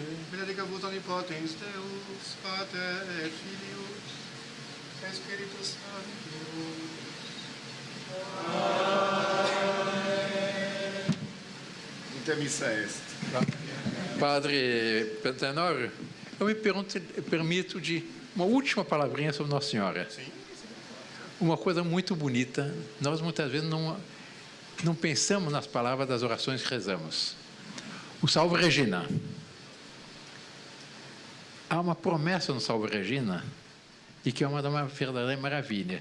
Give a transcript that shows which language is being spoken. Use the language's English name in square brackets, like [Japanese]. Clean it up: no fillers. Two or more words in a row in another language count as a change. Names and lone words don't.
[Latin] Benedica vos omnipotens Deus, Pater et Filius, et Spiritus Sanctus. Intermissa est. [Portuguese] Padre Pentenório, eu me permito de uma última palavrinha sobre Nossa Senhora. Uma coisa muito bonita, nós muitas vezes não pensamos nas palavras das orações que rezamos. O Salve Regina. Há uma promessa no Salve Regina de que é uma verdadeira maravilha.